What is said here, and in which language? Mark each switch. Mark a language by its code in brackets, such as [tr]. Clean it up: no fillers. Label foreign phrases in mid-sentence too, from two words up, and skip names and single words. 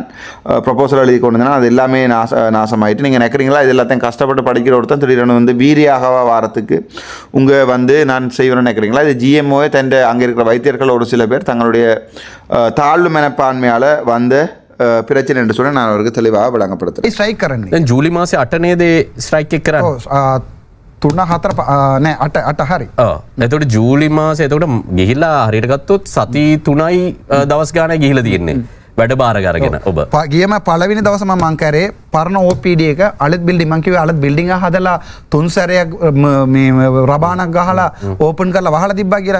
[ta] ப்ரொபோசல் எழுதி கொண்டு அது எல்லாமே நாசமாயிட்டு. நீங்கள் நினைக்கிறீங்களா இது எல்லாத்தையும் கஷ்டப்பட்டு படிக்கிற ஒருத்தன் திடீர்னு வந்து வீரியாக வாரத்துக்கு உங்கள் வந்து நான் செய்வேன்னு நினைக்கிறீங்களா? இது GMO தன் அங்கே இருக்கிற வைத்தியர்கள் ஒரு சில பேர் தங்களுடைய தாழ்வு மனப்பான்மையால் வந்து பிரச்சனை என்று சொல்லி நான் அவருக்கு தெளிவாக விளங்கப்படுத்துகிறேன். [si] ස්ට්‍රයික් කරන්නේ ජූලි මාසේ 8 නේද ස්ට්‍රයික් එක කරන්නේ? 3-4 නෑ 8 හරි. එතකොට ජූලි මාසේ එතකොට ගිහිල්ලා හරියට ගත්තොත් සති 3යි දවස් ගානක් ගිහිල්ලා තියෙන්නේ. වැඩ බාර අරගෙන ඔබ. ගියම පළවෙනි දවසම මං කරේ පරණ OPD එක අලුත් බිල්ඩින්, මං කිව්වේ අලුත් බිල්ඩින් එක හදලා 3 සැරයක් මේ රබානක් ගහලා ඕපන් කරලා වහලා තිබ්බා කියලා.